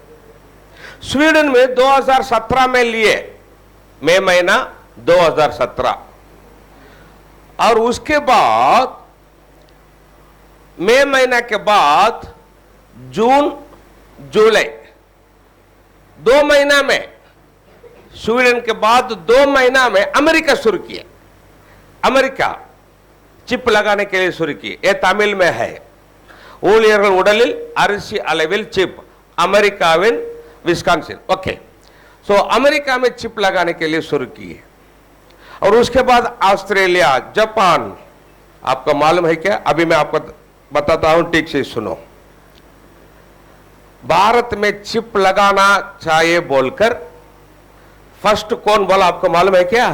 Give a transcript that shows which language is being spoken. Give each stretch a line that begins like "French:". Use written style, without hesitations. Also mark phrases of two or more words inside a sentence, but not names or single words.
Hindi: स्वीडन में 2017 में लिए, मई महीना 2017, और उसके बाद मई महीना के बाद जून जुलाई 2 महीना में, स्वीडन के बाद 2 महीना में अमेरिका शुरू किया। अमेरिका चिप लगाने के लिए शुरू किए। यह तमिल में है।
Tamil: ஊழியர்கள் உடலில் அரிசி அளவில் चिप, अमेरिकाविन विस्कॉन्सिन।
Hindi: ओके, सो अमेरिका में चिप लगाने के लिए शुरू किए। और उसके बाद ऑस्ट्रेलिया, जापान। आपको मालूम है क्या? अभी मैं आपको बताता हूं, ठीक से सुनो। भारत में चिप लगाना चाहिए बोलकर फर्स्ट कौन बोला आपको मालूम है क्या?